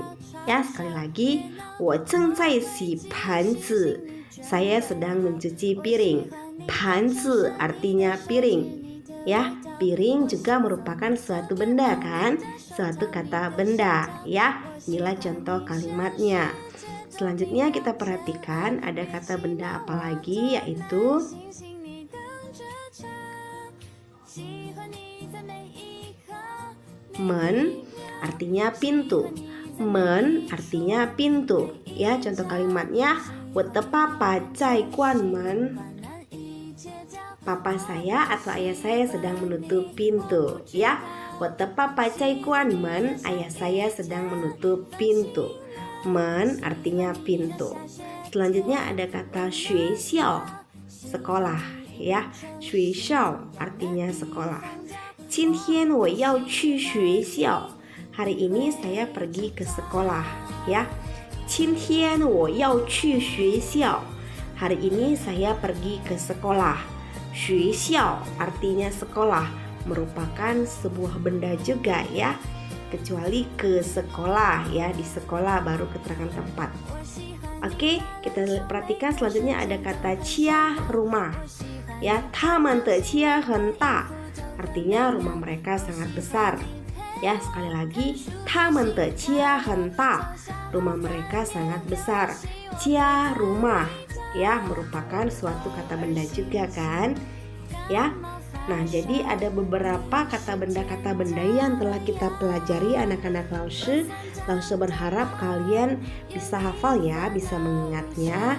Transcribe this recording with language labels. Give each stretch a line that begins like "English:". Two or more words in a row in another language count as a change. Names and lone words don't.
Indonesian: Ya, sekali lagi,
Chinese: 我正在洗盘子.
Indonesian: Saya sedang mencuci piring. 盘子 artinya piring. Ya, piring juga merupakan suatu benda kan? Suatu kata benda. Ya, inilah contoh kalimatnya. Selanjutnya kita perhatikan ada kata benda apa lagi, yaitu men artinya pintu. Men artinya pintu. Ya, contoh kalimatnya,
Chinese: 我的爸爸在关门.
Indonesian: Papa saya atau ayah saya sedang menutup pintu. Ya,
Chinese: 我的爸爸在关门.
Indonesian: Ayah saya sedang menutup pintu. Men artinya pintu. Selanjutnya ada kata 学校, sekolah. Ya, 学校 artinya sekolah.
Chinese: 今天我要去学校.
Indonesian: Hari ini saya pergi ke sekolah. Ya,
Chinese: 今天我要去学校.
Indonesian: Hari ini saya pergi ke sekolah. 学校 artinya sekolah, merupakan sebuah benda juga ya. Kecuali ke sekolah ya, di sekolah baru keterangan tempat. Oke, kita perhatikan selanjutnya ada kata cia, rumah. Ya,
Chinese: 他们的家很大.
Indonesian: Artinya rumah mereka sangat besar. Ya, sekali lagi,
Chinese: 他们的家很大.
Indonesian: Rumah mereka sangat besar. Jia, rumah. Ya, merupakan suatu kata benda juga kan? Ya. Nah, jadi ada beberapa kata benda yang telah kita pelajari anak-anak Laoshi. Laoshi berharap kalian bisa hafal ya, bisa mengingatnya.